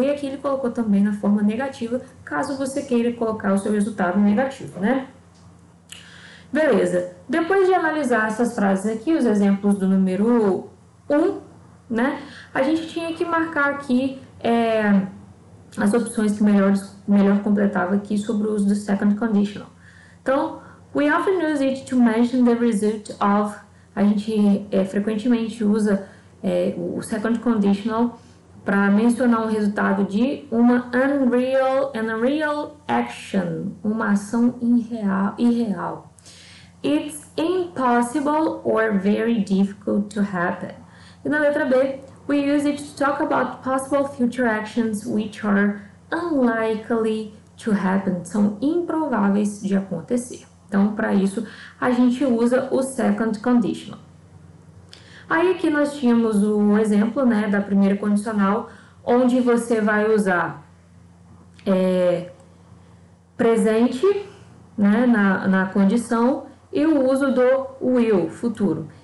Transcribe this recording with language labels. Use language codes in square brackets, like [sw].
[pt] E aqui ele colocou também na forma negativa, caso você queira colocar o seu resultado negativo, né? Beleza. Depois de analisar essas frases aqui, os exemplos do número 1, né? A gente tinha que marcar aqui as opções que melhor completava aqui sobre o uso do second conditional. [en] Então, we often use it to mention the result of. [pt] A gente frequentemente usa o second conditional para mencionar um resultado de uma [en] unreal action, [pt] uma ação irreal. [en] It's impossible or very difficult to happen. [pt] E na letra B, [en] we use it to talk about possible future actions which are unlikely to happen. [pt] São improváveis de acontecer. Então, para isso, a gente usa o second conditional. Aí aqui nós tínhamos o exemplo, né, da primeira condicional, onde você vai usar presente, né, na condição e o uso do will, futuro.